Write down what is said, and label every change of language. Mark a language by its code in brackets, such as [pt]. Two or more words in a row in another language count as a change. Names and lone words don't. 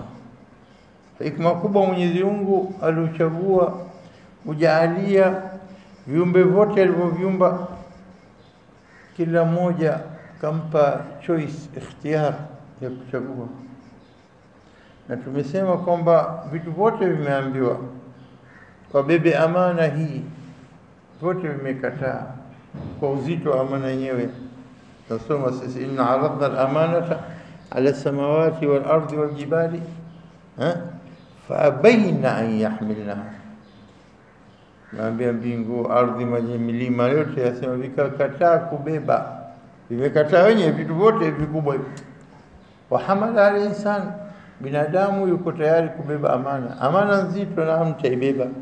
[sw] Hikma kubwa Mwenyezi Mungu alichagua kujalia viumbe vyote alivyoviumba, kila mmoja kampa choice, ikhtiyar ya kuchagua. Na tumesema kwamba vitu vyote vimeambiwa wabebe amana hii, vyote vimekataa kwa uzito wa amana yenyewe. Nasoma sisi [ar] إنا عرضنا الأمانة على السماوات والأرض والجبال فأبين أن يحملنها. [sw] Naambia mbingu, ardhi, maji, milima yote yasema vikakataa kubeba, vimekataa wenyewe vitu vyote vikubwa hivi. [ar] وحمل الإنسان, [sw] binadamu yuko tayari kubeba amana, amana nzito, na mtaibeba.